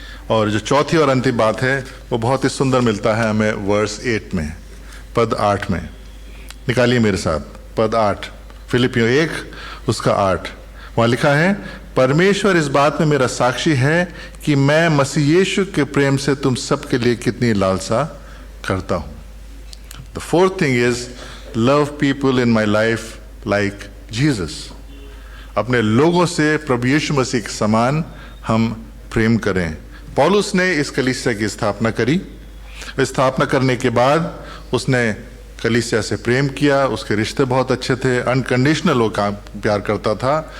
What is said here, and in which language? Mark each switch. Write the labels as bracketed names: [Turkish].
[Hindi] और जो चौथी और अंतिम बात है वो बहुत ही सुंदर मिलता है हमें वर्स 8 में, पद 8 में। निकालिए मेरे साथ पद 8, फिलिपियों 1 उसका 8। वहाँ लिखा है, परमेश्वर इस बात में मेरा साक्षी है कि मैं मसीह यीशु के प्रेम से तुम सबके लिए कितनी लालसा करता हूँ। [English] The fourth thing is love people in my life like Jesus. [Hindi] अपने लोगों से प्रभु यीशु मसीह के समान हम प्रेम करें। पौलुस ने इस कलीसिया की स्थापना करी। स्थापना करने के बाद उसने कलीसिया से प्रेम किया, उसके रिश्ते बहुत अच्छे थे, अनकंडीशनल वो प्यार करता था।